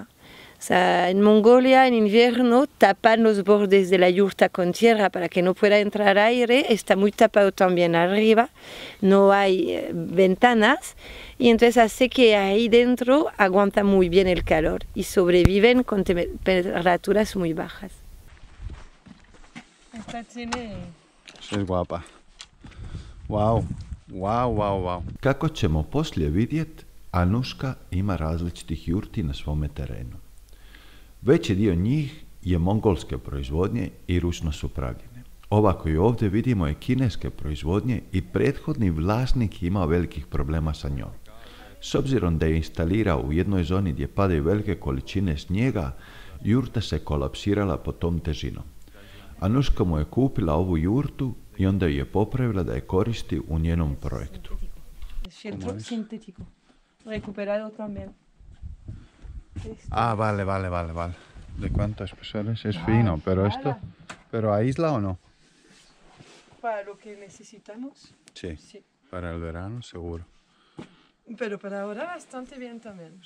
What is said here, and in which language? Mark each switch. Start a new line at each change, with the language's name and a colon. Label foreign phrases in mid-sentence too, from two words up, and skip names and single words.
Spanish: O sea, en Mongolia en invierno tapan los bordes de la yurta con tierra para que no pueda entrar aire, está muy tapado también arriba, no hay ventanas, y entonces hace que ahí dentro aguanta muy bien el calor y sobreviven con temperaturas muy bajas. Esta tiene... Es guapa. Wow, wow, wow, wow.
Bosnian: Kako ćemo poslije vidjeti, Anuška ima različitih jurti na svome terenu. Veći dio njih je mongolske proizvodnje i ručno su pravljene. Ova koju ovdje vidimo je kineske proizvodnje i prethodni vlasnik imao velikih problema sa njom. S obzirom da je instalirao u jednoj zoni gdje padaju velike količine snijega, jurta se kolapsirala pod tom težinom. Anuška mu je kupila ovu jurtu i onda ju je popravila da je koristi u njenom projektu.
Spanish: recuperado también. Ah, vale. ¿De cuántos espesores? Es fino, pero esto... ¿Pero aísla o no? Para lo que necesitamos. Sí. Sí. Para el verano, seguro. Pero para ahora bastante bien también.